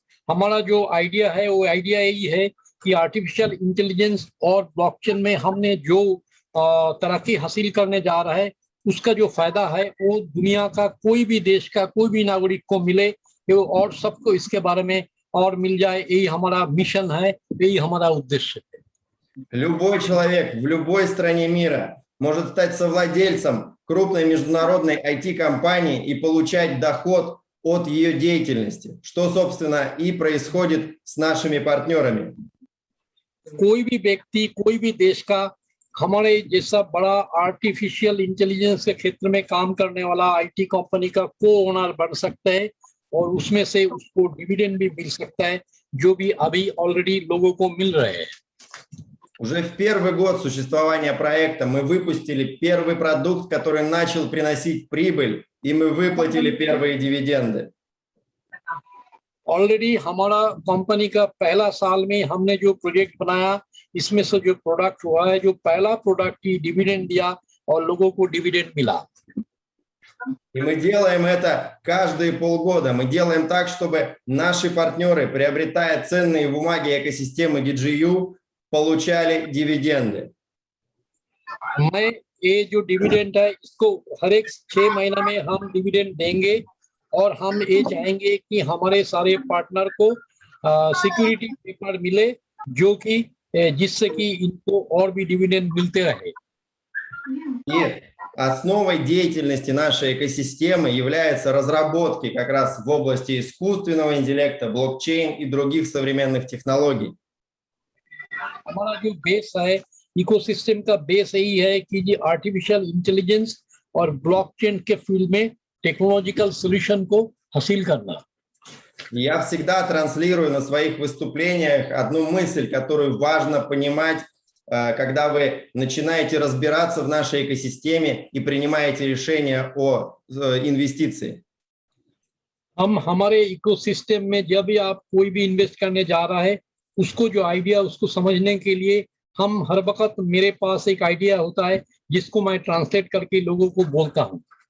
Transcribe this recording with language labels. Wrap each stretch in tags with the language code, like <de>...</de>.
<hi>हमारा जो आइडिया है वो आइडिया यही है कि आर्टिफिशियल इंटेलिजेंस और ब्लॉकचेन में हमने जो तरक्की हासिल करने जा रहा है उसका जो फायदा है वो दुनिया का कोई भी देश का कोई भी नागरिक को मिले और सबको इसके बारे में और मिल जाए, यही हमारा मिशन है, यही हमारा उद्देश्य है।</hi> <ru>Любой человек в любой стране мира может стать совладельцем крупной международной IT-компании и получать доход от ее деятельности, что, собственно, и происходит с нашими партнерами.</ru> <hi>कोई भी व्यक्ति, कोई भी देश का हमारे जैसा बड़ा आर्टिफिशियल इंटेलिजेंस के क्षेत्र में काम करने वाला IT कंपनी का को ओनर बन सकता है और उसमें से उसको डिविडेंड भी मिल सकता है, जो भी अभी ऑलरेडी लोगों को मिल रहे हैं।</hi> <ru>Уже в первый год существования проекта мы выпустили первый продукт, который начал приносить прибыль, и мы выплатили первые дивиденды.</ru> <hi>ऑलरेडी हमारा कंपनी का पहला साल में हमने जो प्रोजेक्ट बनाया, इसमें से जो प्रोडक्ट हुआ है, जो पहला प्रोडक्ट ही डिविडेंड दिया और लोगों को डिविडेंड मिला।</hi> <ru>И мы делаем это каждые полгода. Мы делаем так, чтобы наши партнеры, приобретая ценные бумаги экосистемы DigiU, получали дивиденды.</ru> <hi>मैं ये जो डिविडेंड है इसको हर एक 6 महीने में हम डिविडेंड देंगे और हम ये चाहेंगे कि हमारे सारे पार्टनर को सिक्योरिटी पेपर मिले जो कि जिससे कि इनको और भी डिविडेंड मिलते रहे.</hi> <ru>И основой деятельности нашей экосистемы являются разработки как раз в области искусственного интеллекта, блокчейн и других современных технологий.</ru> <hi>हमारा जो बेस है इकोसिस्टम का बेस यही है कि ये आर्टिफिशियल इंटेलिजेंस और ब्लॉकचेन के फील्ड में टेक्नोलॉजिकल सॉल्यूशन को हासिल करना.</hi> <ru>Я всегда транслирую на своих выступлениях одну мысль, которую важно понимать, когда вы начинаете разбираться в нашей экосистеме и принимаете решения о инвестиции.</ru> <hi>हम हमारे इकोसिस्टम में जब भी आप कोई भी इन्वेस्ट करने जा रहा है उसको जो आइडिया उसको समझने के लिए हम हर वक्त मेरे पास एक आइडिया होता है जिसको मैं ट्रांसलेट करके लोगों को बोलता हूँ.</hi>